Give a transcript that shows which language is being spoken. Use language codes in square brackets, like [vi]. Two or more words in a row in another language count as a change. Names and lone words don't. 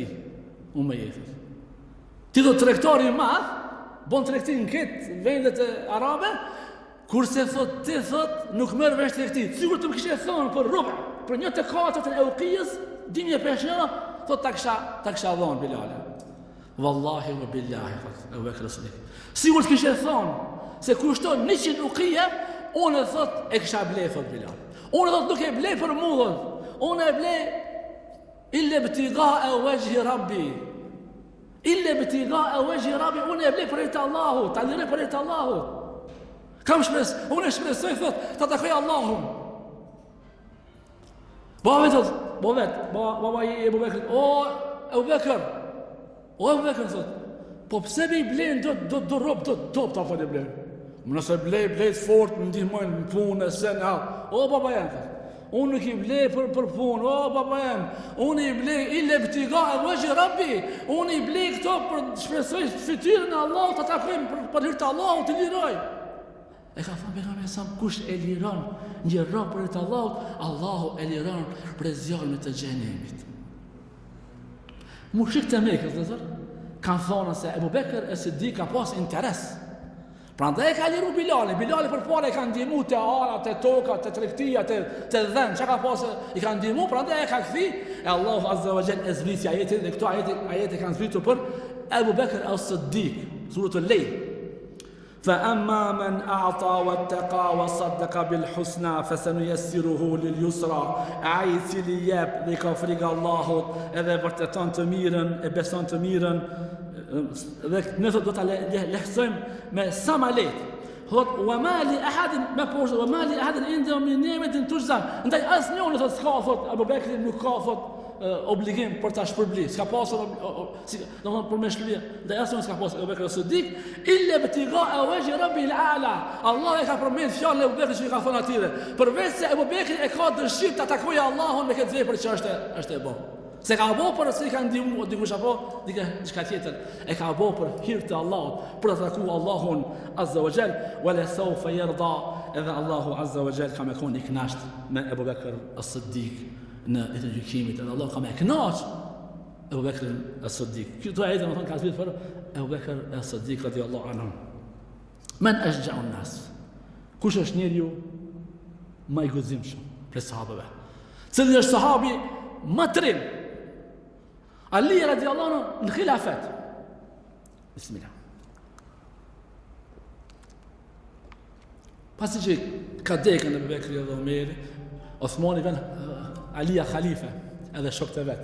[sq] Unë me jetët. Ti thot tregtari i madh, bon tregti në këtë vendet e arabe, kurse thot ti thot nuk merr vesh tregti. Sigur të më kishe thonë për rrugë, për 1/4 e uqijës, 2.500 euro, thot ta kisha dhënë Bilalin. [ar] والله وبالله, [sq] thot Abu Bakr as-Siddiq. Sigur të kishe thonë se kushton 100 uqije, unë thot e kisha blej thot Bilal. Unë thot nuk e blej për mua, unë e blej [ar] إلا ابتغاء وجه ربي. إلا ابتغاء وجه ربي, [sq] unë e blej për të Allahut, ta liroj për të Allahut. Kam shpresë, unë shpresoj thot ta takoj Allahun. Baba i Abu Bakr, Abu Bakr thot, po pse me i blejnë do rob do ta fal e blejnë. Nëse blej fort më ndihmojnë në punë se në baba jam thot. Unë nuk i blej për punë, baba jem, unë i blej [ar] إلا ابتغاء وجه ربي, [sq] unë i blej këto për shpresoj fytyrën e Allahut, ta takojmë për hir të Allahut, të liroj. E ka thënë pejgamberi sa kush e liron një rob për hir të Allahut, Allahu e liron për zjarrin e xhenemit. Mushrikët e Mekës, kanë thonë se Abu Bakr as-Siddiq ka pas interes. Prandaj ka liru Bilali për para e ka ndihmu të ara, të toka, të tregtia, të dhënë, çka ka pasë i ka ndihmu, prandaj e ka kthi, e Allahu [ar] عز وجل [sq] zbriti ajetin, dhe këto ajete kanë zbritur për Abu Bakr as-Siddiq, suratul Lejl. [ar] فأما من أعطى واتقى وصدق بالحسنى فسنيسره لليسرى [sq] ai cili jep dhe ka frikë Allahut edhe vërteton të mirën e beson të mirën dhe ne do ta lehtësojmë me sa më lehtë. [ar] Thot وما لأحد ما poshtë وما لأحد عنده من نعمة تجزى. [sq] Ndaj asnjëri thot s'ka thot Abu Bekri nuk ka thot obligim për ta shpërblir. S'ka pasur domethënë për mëshirë. Ndaj asnjëri s'ka pasur Abu Bekri Siddik [ar] إلا ابتغاء وجه ربه الأعلى. [sq] Allah e ka përmend fjalën e Abu Bekrit që i ka thonë atyre. Përveç se Abu Bekri e ka dëshirë ta takojë Allahun me këtë vepër që është e bën. Se ka bo për se i ka ndihmu dikush apo diçka tjetër. E ka bo për hir të Allahut, për të takuar Allahun [ar] عز وجل, ولسوف يرضى. [sq] Edhe Allahu [ar] عز وجل [sq] ka më qenë i kënaqur me Abu Bekr as-Siddik në ditën e gjykimit. Edhe Allah ka më kënaqur Abu Bekr as-Siddik. Këto ajete më thonë ka zbrit për Abu Bekr as-Siddik [ar] رضي الله عنه. من أشجع الناس. [sq] Kush është njeriu më i gëzimshëm prej sahabëve? Cili është sahabi më trim? Ali [ar] رضي الله عنه [sq] në khilafet. Bismillah. Pasi që ka dekën Abu Bekri dhe Omeri, Osmani vjen Alia khalife edhe shokët e vet.